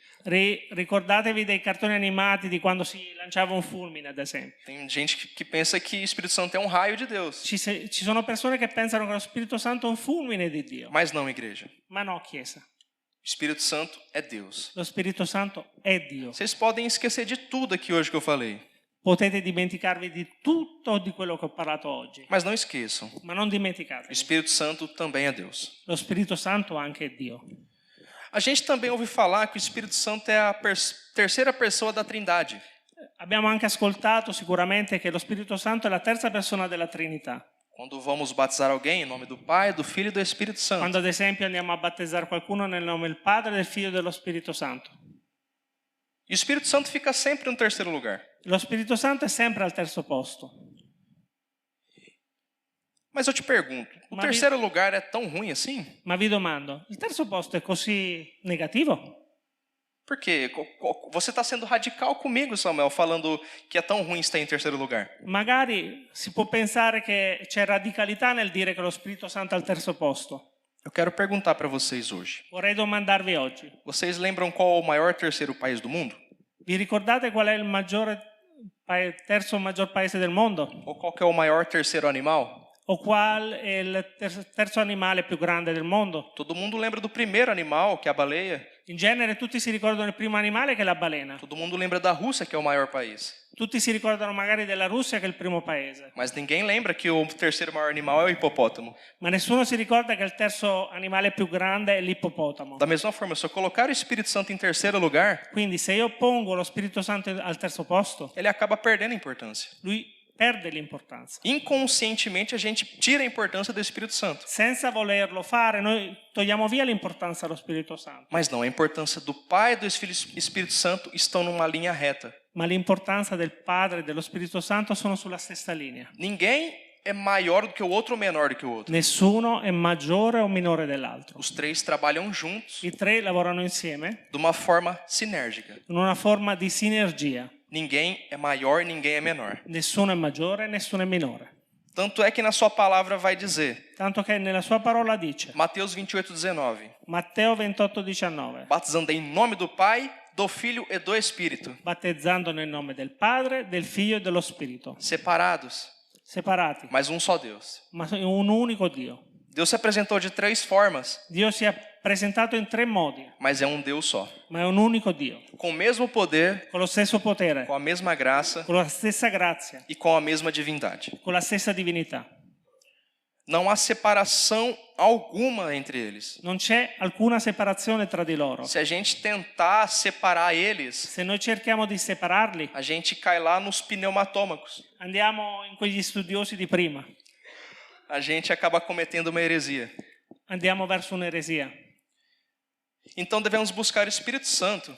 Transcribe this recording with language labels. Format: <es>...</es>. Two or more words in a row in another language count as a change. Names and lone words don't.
<it>Ricordatevi dei cartoni animati di quando si lanciava un fulmine, ad esempio.</it> <pt>Tem gente que pensa que o Espírito Santo é um raio de Deus.</pt> <it>Ci sono persone che pensano che lo Spirito Santo è un fulmine di Dio,</it> <pt>Mas não, igreja.</pt> <it>ma no, Chiesa.</it> <pt>O Espírito Santo é Deus.</pt> <it>Lo Spirito Santo è Dio.</it> <pt>Vocês podem esquecer de tudo aqui hoje que eu falei.</pt> <it>Potete dimenticarvi di tutto di quello che ho parlato oggi,</it> <pt>Mas não esqueçam.</pt> <it>ma non</it> <pt>O</pt> <it>dimenticatevi.</it> <pt>Espírito Santo também é Deus.</pt> <it>Lo Spirito Santo anche è Dio.</it> <pt>A gente também ouve falar que o Espírito Santo é a terceira pessoa da Trindade.</pt> <it>Abbiamo anche ascoltato sicuramente che lo Spirito Santo è la terza persona della Trinità.</it> <pt>Quando vamos batizar alguém em nome do Pai, do Filho e do Espírito Santo.</pt> <it>Quando ad esempio andiamo a battezzare qualcuno nel nome del Padre, del Figlio e dello Spirito Santo.</it> <pt>E o Espírito Santo fica sempre no terceiro lugar.</pt> <it>Lo Spirito Santo è sempre al terzo posto.</it> <pt>Mas eu te pergunto, o terceiro lugar é tão ruim assim?</pt> <it>Ma vi domando, il terzo posto è così negativo?</it> <pt>Por quê? Você está sendo radical comigo, Samuel, falando que é tão ruim estar em terceiro lugar.</pt> <it>Magari si può pensare che c'è radicalità nel dire che lo Spirito Santo è al terzo posto.</it> <pt>Eu quero perguntar para vocês hoje.</pt> <it>Vorrei domandarvi oggi,</it> <pt>Vocês lembram qual é o maior terceiro país do mundo?</pt> <it>vi ricordate qual è il terzo maggior paese del mondo?</it> <pt>Ou qual que é o maior terceiro animal?</pt> <it>O qual è il terzo animale più grande del mondo?</it> <pt>Todo mundo lembra do primeiro animal, que é a baleia.</pt> <it>In genere tutti si ricordano il primo animale che è la balena.</it> <pt>Todo mundo lembra da Rússia, que é o maior país.</pt> <it>Tutti si ricordano magari della Russia che è il primo paese.</it> <pt>Mas ninguém lembra que o terceiro maior animal é o hipopótamo.</pt> <it>Ma nessuno si ricorda che il terzo animale più grande è l'ippopotamo.</it> <pt>Da mesma forma, se eu colocar o Espírito Santo em terceiro lugar,</pt> <it>Quindi se io pongo lo Spirito Santo al terzo posto,</it> <pt>ele acaba perdendo importância.</pt> <it>lui perde l'importanza.</it> <pt>Inconscientemente a gente tira a importância do Espírito Santo.</pt> <it>Senza volerlo fare, noi togliamo via l'importanza dello Spirito Santo.</it> <pt>Mas não, a importância do Pai e do Espírito Santo estão numa linha reta.</pt> <it>Ma l'importanza del Padre e dello Spirito Santo sono sulla stessa linea.</it> <pt>Ninguém é maior do que o outro ou menor do que o outro.</pt> <it>Nessuno è maggiore o minore dell'altro.</it> <pt>Os três trabalham juntos</pt> <it>I tre lavorano insieme</it> <pt>de uma forma sinérgica.</pt> <it>in una forma di sinergia.</it> <pt>Ninguém é maior, ninguém é menor.</pt> <it>Nessuno è maggiore, nessuno è minore.</it> <pt>Tanto é que na sua palavra vai dizer,</pt> <it>Tanto che nella sua parola dice,</it> <pt>Mateus 28:19,</pt> <it>Matteo 28,19,</it> <pt>batizando em nome do Pai, do Filho e do Espírito,</pt> <it>battezzando nel nome del Padre, del Figlio e dello Spirito,</it> <pt>separados,</pt> <it>separati,</it> <pt>mas um só Deus.</pt> <it>ma in un unico Dio.</it> <pt>Deus se apresentou de três formas,</pt> <it>Dio si è presentato in tre modi,</it> <pt>mas é um Deus só.</pt> <it>ma è un unico Dio,</it> <pt>Com o mesmo poder,</pt> <it>con lo stesso potere,</it> <pt>com a mesma graça</pt> <it>con la stessa grazia,</it> <pt>e com a mesma divindade.</pt> <it>con la stessa divinità.</it> <pt>Não há separação alguma entre eles.</pt> <it>Non c'è alcuna separazione tra di loro.</it> <pt>Se a gente tentar separar eles,</pt> <it>Se noi cerchiamo di separarli,</it> <pt>a gente cai lá nos pneumatômacos.</pt> <it>andiamo in quegli studiosi di prima,</it> <pt>A gente acaba cometendo uma heresia.</pt> <it>andiamo verso un'eresia.</it> <pt>Então devemos buscar o Espírito Santo</pt>